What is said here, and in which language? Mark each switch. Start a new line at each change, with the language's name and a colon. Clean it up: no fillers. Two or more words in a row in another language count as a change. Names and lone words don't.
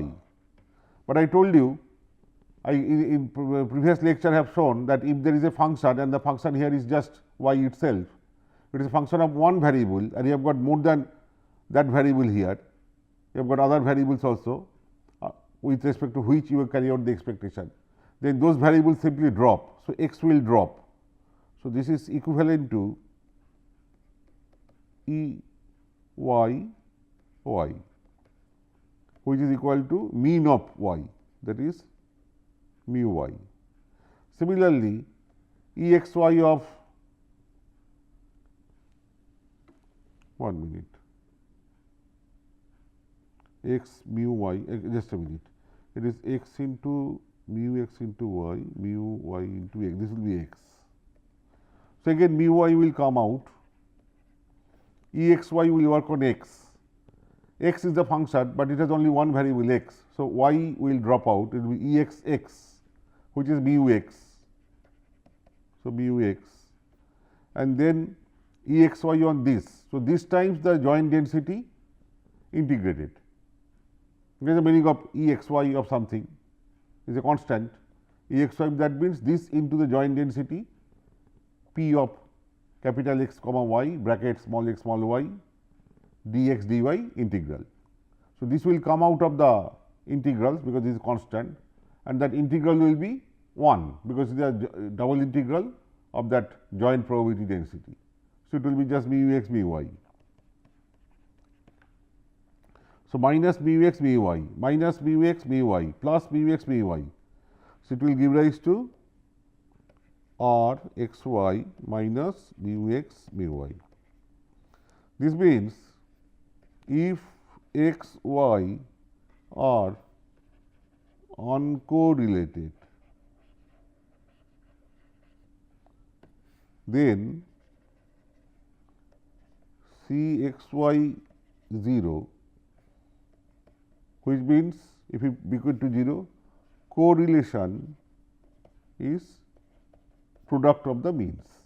English: But I told you, I in previous lecture have shown that if there is a function and the function here is just y itself, it is a function of one variable and you have got more than that variable here, you have got other variables also with respect to which you will carry out the expectation, then those variables simply drop. So, x will drop. So, this is equivalent to E y y, which is equal to mean of y. that is mu y. Similarly, E x y of 1 minute x mu y, just a minute, it is x into mu x into y, mu y into x, this will be x. So, again mu y will come out, E x y will work on x. X is the function, but it has only one variable x. So, y will drop out, it will be E x x, which is mu x. So, mu x, and then E x y on this. So, this times the joint density integrated. There is the meaning of E x y of something is a constant. E x y, that means this into the joint density P of capital X comma y bracket small x small y dx dy integral. So, this will come out of the integrals because this is constant, and that integral will be 1 because it is a double integral of that joint probability density. So, it will be just mu x mu y. So, minus mu x mu y minus mu x mu y plus mu x mu y. So, it will give rise to r x y minus mu x mu y. This means, if x y are uncorrelated, then C x y 0, which means if it equal to 0, correlation is product of the means.